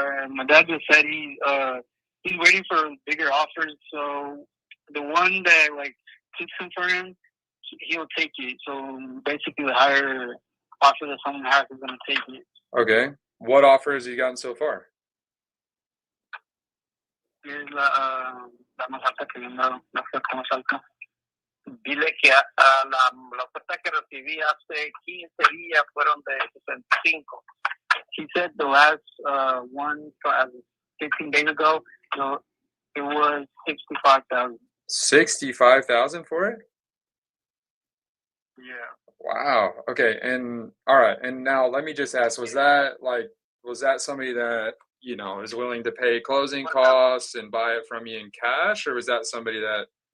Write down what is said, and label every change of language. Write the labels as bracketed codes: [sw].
[en] My dad just said he's waiting for bigger offers. So the one that like fits him for him, he'll take it. So basically, the higher offer that someone has is gonna take it. Okay. What offers have you gotten so far? [es] Es la más alta que me la oferta más alta. Dile que la oferta que recibí hace 15 días fueron de 65. [en] He said the last one 15 days ago, so it was 65,000. 65,000 for it? Yeah. Wow. Okay. And all right. And now let me just ask, was that somebody that, is willing to pay closing costs and buy it from you in cash, or was that somebody that?